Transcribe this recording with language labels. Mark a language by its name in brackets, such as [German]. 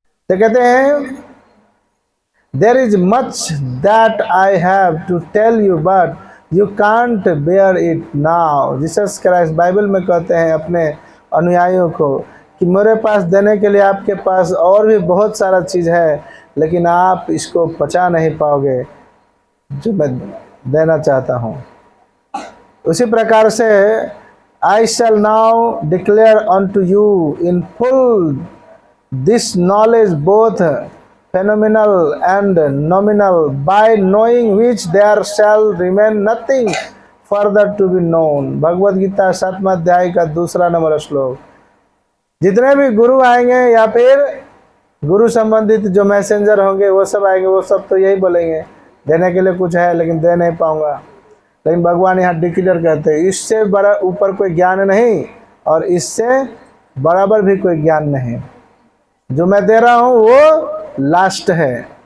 [Hindi] तो कहते हैं [English] There is much that I have to tell you but you can't bear it now. [Hindi] Jesus Christ Bible में कहते हैं अपने अनुयायियों को कि मेरे पास देने के लिए आपके पास और भी बहुत सारा चीज़ है, लेकिन आप इसको पचा नहीं पाओगे जो मैं देना चाहता हूँ। उसी प्रकार से [English] I shall now declare unto you in full this knowledge both phenomenal and nominal, by knowing which there shall remain nothing further to be known। [Hindi] Bhagavad Gita 7वां अध्याय का 2 नंबर श्लोक। जितने भी गुरु आएंगे या फिर गुरु संबंधित जो मैसेंजर होंगे वो सब आएंगे, वो सब तो यही बोलेंगे देने के लिए कुछ है लेकिन दे नहीं पाऊंगा। लेकिन भगवान यहाँ डिक्लेयर कहते हैं इससे बड़ा ऊपर कोई ज्ञान नहीं और इससे बराबर भी कोई ज्ञान नहीं, जो मैं दे रहा हूँ वो लास्ट है।